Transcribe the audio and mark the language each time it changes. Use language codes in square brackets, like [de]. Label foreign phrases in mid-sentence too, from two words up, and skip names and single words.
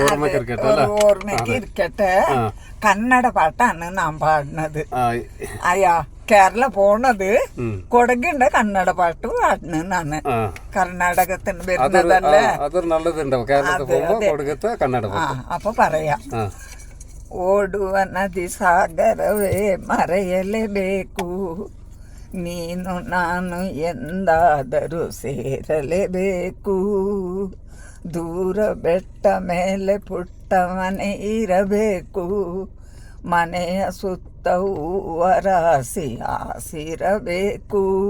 [ml] ഓർമ്മയ്ക്ക് ഇരിക്കട്ടെ. കന്നഡ പാട്ടാണ് നാം പാടുന്നത്. അയ്യാ കേരള പോണത് കൊടകിന്റെ കന്നഡ പാട്ട് പാടുന്നതാണ്. കർണാടകത്തിന് വരുന്നതല്ലേ. അപ്പൊ പറയാം. [kn] ಓಡುವ ನದಿ ಸಾಗರವೇ ಮರೆಯಲೇಬೇಕು, ನೀನು ನಾನು ಎಂದಾದರೂ ಸೇರಲೇಬೇಕು. ದೂರ ಬೆಟ್ಟ ಮೇಲೆ ಪುಟ್ಟ ಮನೆ ಇರಬೇಕು, ಮನೆಯ ಸುತ್ತ ಹೂವರಾಸಿ ಹಾಸಿರಬೇಕು.